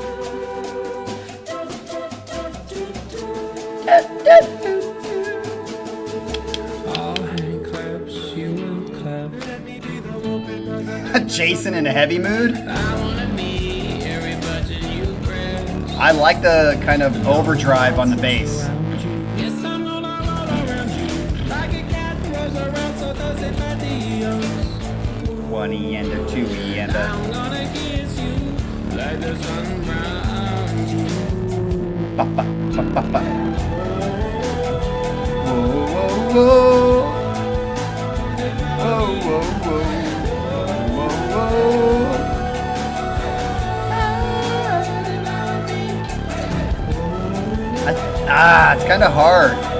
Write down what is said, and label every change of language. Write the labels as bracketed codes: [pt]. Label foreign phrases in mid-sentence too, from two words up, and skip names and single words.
[en] Jason in a heavy mood. I like the kind of overdrive on the bass. 1E and a 2E and a... Ba, ba, ba, ba, ba. Whoa, whoa, whoa. Whoa, whoa, whoa. Whoa, whoa. It's kind of hard.